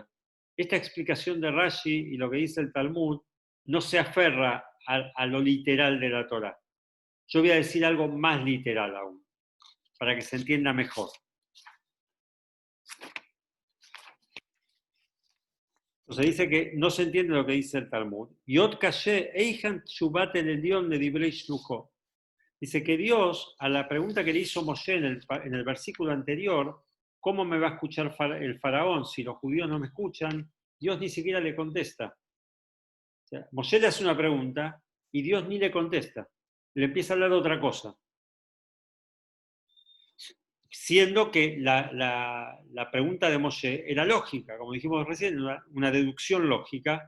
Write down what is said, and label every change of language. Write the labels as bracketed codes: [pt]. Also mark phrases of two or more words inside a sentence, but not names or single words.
[es] Esta explicación de Rashi y lo que dice el Talmud no se aferra a lo literal de la Torá. Yo voy a decir algo más literal aún, para que se entienda mejor. Entonces dice que no se entiende lo que dice el Talmud. [he] עוד קשה איך תשובת אל עליון לדברי שלוחו. [es] Dice que Dios, a la pregunta que le hizo Moshe en el versículo anterior, ¿cómo me va a escuchar el faraón si los judíos no me escuchan? Dios ni siquiera le contesta. O sea, Moshe le hace una pregunta y Dios ni le contesta. Le empieza a hablar de otra cosa. Siendo que la pregunta de Moshe era lógica, como dijimos recién, una deducción lógica.